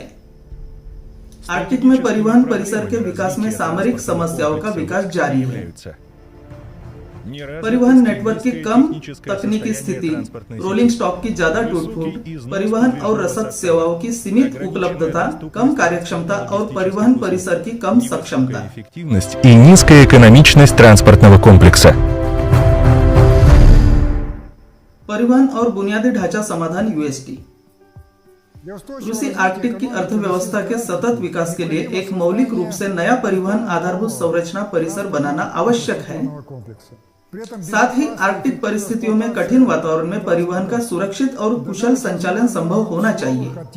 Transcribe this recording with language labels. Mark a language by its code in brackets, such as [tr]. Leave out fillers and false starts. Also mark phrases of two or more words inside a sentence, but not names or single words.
[hi] आर्कटिक में परिवहन परिसर के विकास में सामरिक समस्याओं का विकास जारी है। परिवहन नेटवर्क की कम तकनीकी स्थिति, रोलिंग स्टॉक की ज्यादा टूट-फूट, परिवहन और रसद सेवाओं की सीमित उपलब्धता, कम कार्यक्षमता और परिवहन परिसर की कम सक्षमता [ru] и низкая экономичность транспортного комплекса. [hi] परिवहन और बुनियादी ढांचा समाधान यूएसटी। रूसी आर्कटिक की अर्थव्यवस्था के सतत विकास के लिए एक मौलिक रूप से नया परिवहन आधारभूत संरचना परिसर बनाना आवश्यक है। साथ ही आर्कटिक परिस्थितियों में कठिन वातावरण में परिवहन का सुरक्षित और कुशल संचालन संभव होना चाहिए।